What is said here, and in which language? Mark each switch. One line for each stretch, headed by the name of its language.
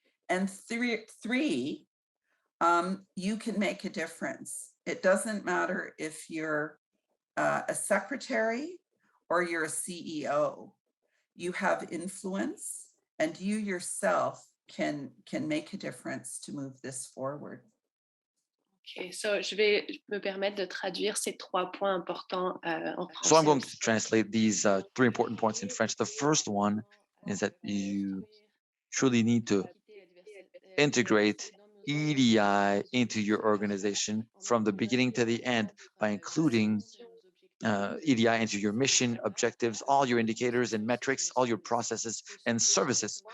English: And 3, you can make a difference. It doesn't matter if you're a secretary or you're a CEO. You have influence and you yourself can make a difference to move this forward.
French: Ok, so je vais me permettre de traduire ces 3 points importants en français.
English: So I'm going to translate these 3 important points in French. The first one is that you truly need to integrate EDI into your organization from the beginning to the end by including EDI into your mission, objectives, all your indicators and metrics, all your processes and services.